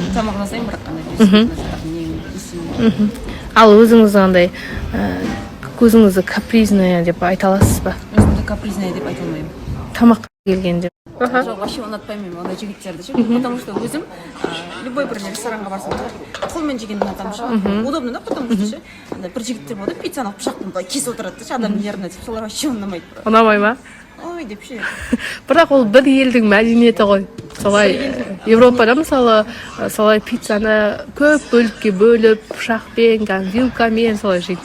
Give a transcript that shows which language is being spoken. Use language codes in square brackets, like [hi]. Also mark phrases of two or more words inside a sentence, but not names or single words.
[kk] Тамақ жасаймын, бірақ қандай бисквит, Ал өзіңіз андай көзіңізді капризная деп айта аласыз ба? өзімді капризная деп айта алмаймын. Тамаққа келгенде. Жоқ, вообще ұнатпаймын мен ондай жігіттерді ше. [ru] Потому что [kk] өзім любой бір ресторанға барсам, қолмен жегенді ұнатамын ше. [ru] Удобно да, потому что ше. [kk] Бір жігіттер болады, пиццаны пышақпен былай кесіп отырады ше, адамның еріне деп. Солар вообще ұнамайды. Ұнамай ма? Ой деп ше. Бірақ ол бір елдің мәдениеті ғой. Солай Европада мысалы солай пиццаны көп бөлікке бөліп, пышақпен, вилкамен солай жейді.